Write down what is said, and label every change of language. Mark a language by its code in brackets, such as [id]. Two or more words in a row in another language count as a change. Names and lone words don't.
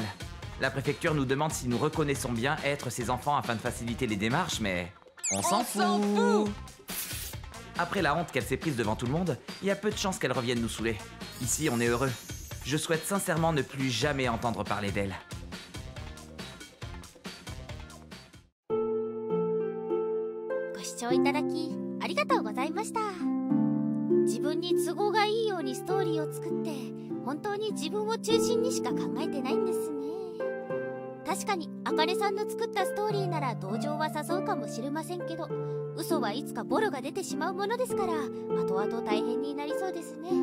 [fr] La préfecture nous demande si nous reconnaissons bien être ses enfants afin de faciliter les démarches, mais on s'en fout. Après la honte qu'elle s'est prise devant tout le monde, il y a peu de chances qu'elle revienne nous saouler. Ici, on est heureux. Je souhaite sincèrement ne plus jamais entendre parler d'elle. [ja] ご視聴いただきありがとうございました。自分に都合がいいようにストーリーを作って本当に自分を中心にしか考えてないんですね。確かにあかねさんの作ったストーリーなら同情は誘うかもしれませんけど、嘘はいつかボロが出てしまうものですから後々大変になりそうですね。